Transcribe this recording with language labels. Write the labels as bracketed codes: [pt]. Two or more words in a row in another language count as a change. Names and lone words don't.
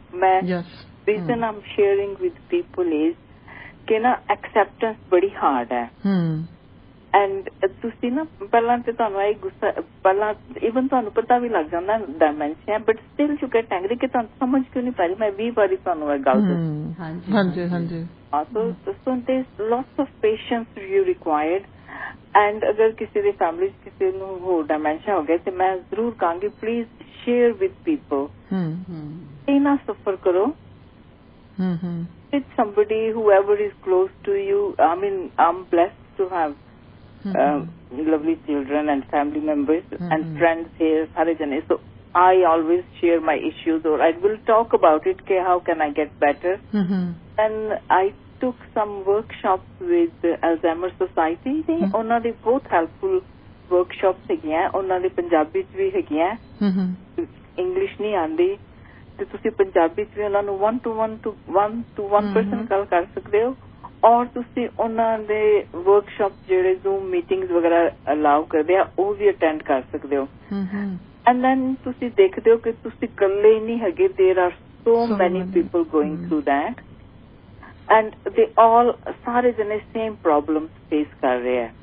[en] Reason I'm sharing with people is [pa] ਕਿ ਨਾ [en] acceptance बड़ी hard है. [pa] And ਤੁਸੀਂ ਨਾ ਪਹਿਲਾਂ ਤੇ ਤੁਹਾਨੂੰ ਇਹ ਗੁੱਸਾ ਪਹਿਲਾਂ even ਤੁਹਾਨੂੰ ਪਤਾ ਵੀ ਲੱਗ ਜਾਂਦਾ ਡਾਇਮੈਂਸ਼ੀਆ, [en] but still you get angry [pa] ਕਿ ਤੁਹਾਨੂੰ ਸਮਝ ਕਿਉਂ ਨਹੀਂ ਪਾ ਰਹੀ. ਮੈਂ 20 ਵਾਰੀ ਤੁਹਾਨੂੰ ਇਹ ਗੱਲ ਦੱਸੀ. ਹਾਂਜੀ. [en] So there's lots of patience you required. [pa] And ਅਗਰ ਕਿਸੇ ਦੀ ਫੈਮਿਲੀ 'ਚ ਕਿਸੇ ਨੂੰ ਹੋ ਡਾਇਮੈਂਸ਼ੀਆ ਹੋ ਗਿਆ ਤੇ ਮੈਂ ਜ਼ਰੂਰ ਕਹਾਂਗੀ ਪਲੀਜ਼ [en] share with people. [pa] ਇਹ ਨਾ ਸਫਰ ਕਰੋ. [en] With somebody, whoever is close to you. I mean, I'm blessed to have lovely children and family members and friends here, [pa] ਸਾਰੇ ਜਣੇ. [en] So I always share my issues or I will talk about it. How can I get better? And I took some workshops with the Alzheimer's Society. [pa] ਉਹਨਾਂ ਦੀ ਬਹੁਤ [en] helpful workshops [pa] ਹੈਗੀਆਂ. ਉਹਨਾਂ ਦੀ ਪੰਜਾਬੀ 'ਚ ਵੀ ਹੈਗੀਆਂ. ਇੰਗਲਿਸ਼ ਨਹੀਂ ਆਉਂਦੀ ਤੇ ਤੁਸੀਂ ਪੰਜਾਬੀ 'ਚ ਵੀ ਉਹਨਾਂ ਨੂੰ [en] one to one person [pa] ਗੱਲ ਕਰ ਸਕਦੇ ਹੋ. ਔਰ ਤੁਸੀਂ ਉਹਨਾਂ ਦੇ ਵਰਕਸ਼ਾਪ ਜਿਹੜੇ [en] Zoom meetings [pa] ਵਗੈਰਾ ਅਲਾਉ ਕਰਦੇ ਆ ਉਹ ਵੀ ਅਟੈਂਡ ਕਰ ਸਕਦੇ ਹੋ. [en] and then [pa] ਤੁਸੀਂ ਦੇਖਦੇ ਹੋ ਕਿ ਤੁਸੀਂ ਇਕੱਲੇ ਹੀ ਨਹੀਂ ਹੈਗੇ. [en] there are so many people going through that and they all [pa] ਸਾਰੇ ਜਣੇ ਸੇਮ ਪ੍ਰੋਬਲਮ ਫੇਸ ਕਰ ਰਹੇ ਆ.